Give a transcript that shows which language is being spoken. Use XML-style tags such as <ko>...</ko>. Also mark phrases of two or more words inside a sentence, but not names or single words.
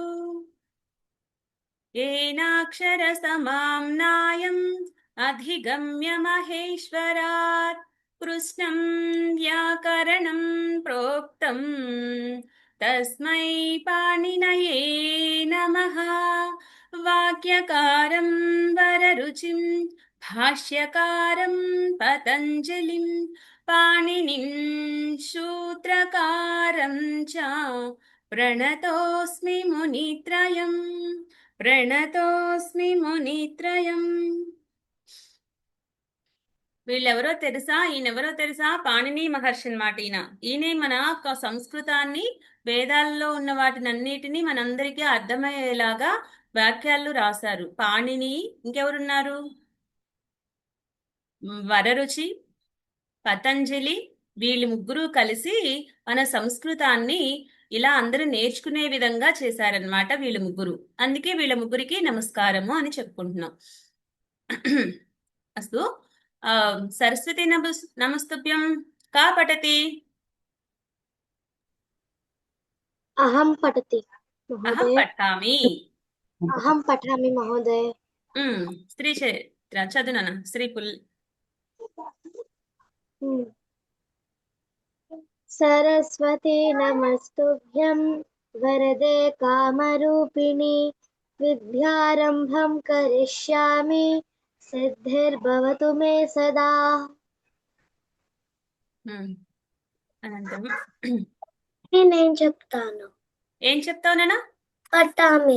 <sa>येनाक्षरसमाम्नायम् अधिगम्य महेश्वरात् कृष्णं व्याकरणं प्रोक्तम् तस्मै पाणिनये नमः। वाक्यकारं वररुचिं भाष्यकारं पतञ्जलिं पाणिनिं सूत्रकारं च प्रणतोऽस्मि मुनित्रयम्। प्रणतोस्मि मुनित्रयं.</sa> <te>వీళ్ళెవరో తెలుసా? ఈయనెవరో తెలుసా? పాణిని మహర్షి అన్నమాట. ఈయనే మన సంస్కృతాన్ని, వేదాల్లో ఉన్న వాటినన్నిటినీ మనందరికీ అర్థమయ్యేలాగా వాక్యాలు రాశారు పాణిని. ఇంకెవరున్నారు? వరరుచి, పతంజలి, వీళ్ళు ముగ్గురు కలిసి మన సంస్కృతాన్ని ఇలా అందరూ నేర్చుకునే విధంగా చేశారనమాట వీళ్ళు ముగ్గురు. అందుకే వీళ్ళ ముగ్గురికి నమస్కారము అని చెప్పుకుంటున్నాం.</te> <sa>अस्तु। सरस्वती नमस्तुभ्यं। का पठति? अहं पठति अहं महोदय। पठामि। अहं पठामि महोदय। स्त्री चदु नाना स्त्री पुल्। सरस्वती नमस्तुभ्यं वरदे कामरूपिणि विद्यारम्भं करिष्यामि सिद्धिर्भवतु मे सदा।</sa> <te>అనంతరం నేను చెప్తాను. ఏం చెప్తావు నాన్న? పఠామి.</te>